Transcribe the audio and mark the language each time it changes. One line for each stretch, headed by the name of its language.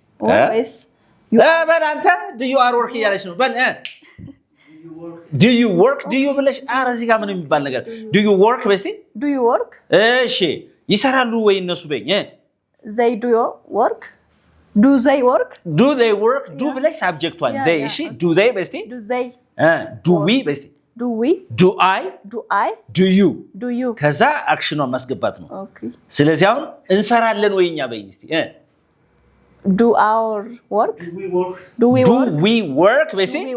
English: yes
Amharic: በል አንተ
English: do you are work
Amharic: እያለች ነው በል
English: do you work do you
Amharic: ብለሽ እዚህ ጋር ምን የሚባል ነገር
English: do you work
Amharic: በስቲ
English: do you work
Amharic: እሺ ይሰራሉ ወይ እነሱ በይኝ
English: they do work do they work
Amharic: do ብለሽ ሳብጀክቷን they እሺ
English: do they
Amharic: በስቲ
English: do they do we
Amharic: በስቲ
English: do we do I do you
Amharic: ከዛ አክሽኗን ማስገባት ነው
English: ኦኬ
Amharic: ስለዚህ አሁን እንሰራለን ወይኛ በይኝ እስቲ
English: do our work do we work በስቲ